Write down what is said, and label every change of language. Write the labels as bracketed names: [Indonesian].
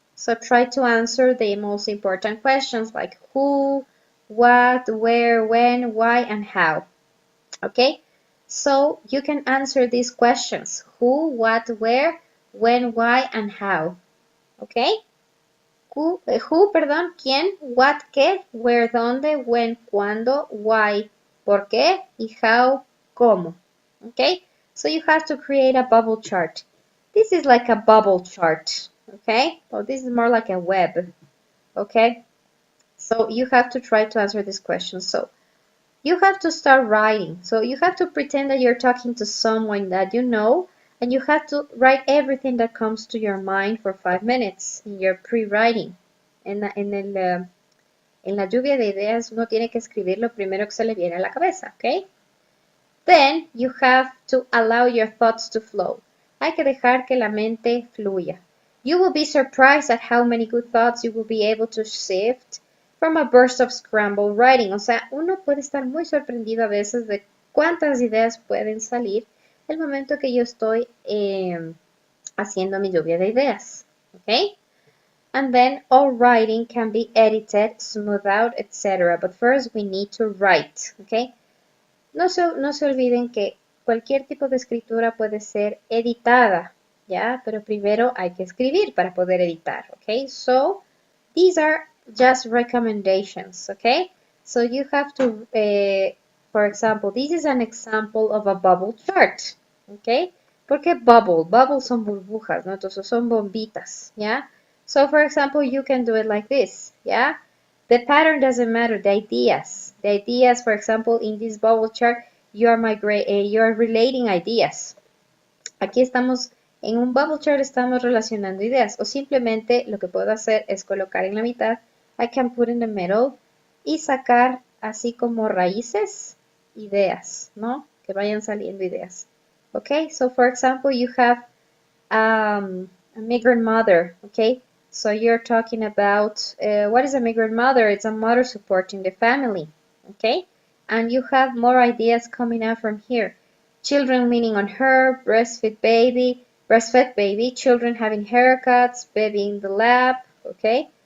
[English] So try to answer the most important questions like who, what, where, when, why, and how. Okay? So you can answer these questions. Who, what, where, when, why, and how. Okay? [Spanish] Perdón, quién, what, qué, where, dónde, when, cuándo, why, por qué, y how, cómo. [English] Okay? So you have to create a bubble chart. This is like a bubble chart, okay? Well, this is more like a web, okay? So you have to try to answer this question. So you have to start writing. So you have to pretend that you're talking to someone that you know, and you have to write everything that comes to your mind for 5 minutes in your pre-writing. [Spanish] En la lluvia de ideas uno tiene que escribir lo primero que se le viene a la cabeza, okay? [English] Then you have to allow your thoughts to flow. [Spanish] Hay que dejar que la mente fluya. [English] You will be surprised at how many good thoughts you will be able to sift from a burst of scrambled writing. [Spanish] O sea, uno puede estar muy sorprendido a veces de cuántas ideas pueden salir el momento que yo estoy haciendo mi lluvia de ideas. [English] Okay? And then all writing can be edited, smoothed out, etc. But first we need to write. Okay? [Spanish] No se olviden que cualquier tipo de escritura puede ser editada, ¿ya? Pero primero hay que escribir para poder editar, ¿ok? [English] So, these are just recommendations, ¿ok? So, you have to, for example, this is an example of a bubble chart, ¿ok? [Spanish] ¿Por qué bubble? Bubble son burbujas, ¿no? Entonces son bombitas, ¿ya? [English] So, for example, you can do it like this, [Spanish] ¿ya? [English] The pattern doesn't matter, the ideas. The ideas, for example, in this bubble chart, you are relating ideas. [Spanish] Aquí estamos, en un bubble chart estamos relacionando ideas, o simplemente lo que puedo hacer es colocar en la mitad, [English] I can put in the middle, [Spanish] y sacar así como raíces, ideas, ¿no? Que vayan saliendo ideas. [English] Okay, so for example, you have a migrant mother, okay? So you're talking about, what is a migrant mother? It's a mother supporting the family, okay? And you have more ideas coming out from here. Children leaning on her, breastfed baby, children having haircuts, baby in the lap, okay?